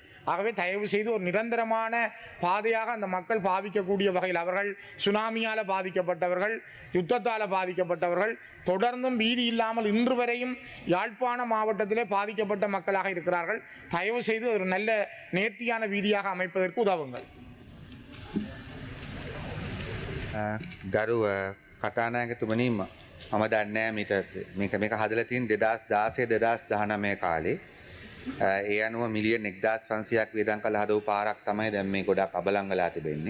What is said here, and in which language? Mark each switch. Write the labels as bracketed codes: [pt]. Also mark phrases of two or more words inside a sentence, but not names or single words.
[ta] ஆகவே தயவு செய்து ஒரு நிரந்தரமான பாதையாக அந்த மக்கள் பாவிக்கக்கூடிய வகையில், அவர்கள் சுனாமியால் பாதிக்கப்பட்டவர்கள், யுத்தத்தால் பாதிக்கப்பட்டவர்கள், தொடர்ந்தும் வீதி இல்லாமல் இன்று வரையும் யாழ்ப்பாண மாவட்டத்திலே பாதிக்கப்பட்ட மக்களாக இருக்கிறார்கள். தயவு செய்து ஒரு நல்ல நேர்த்தியான வீதியாக அமைப்பதற்கு உதவுங்கள். [si] ගරුව කතානායකතුමනි මම දන්නේ මේක හදලා තියෙන 2016 2019 කාලේ ඒ අනුව මිලියන් 1500ක් වියදම් කළ හදපු පාරක් තමයි දැන් මේ ගොඩක් අබලංගලා තිබෙන්නේ.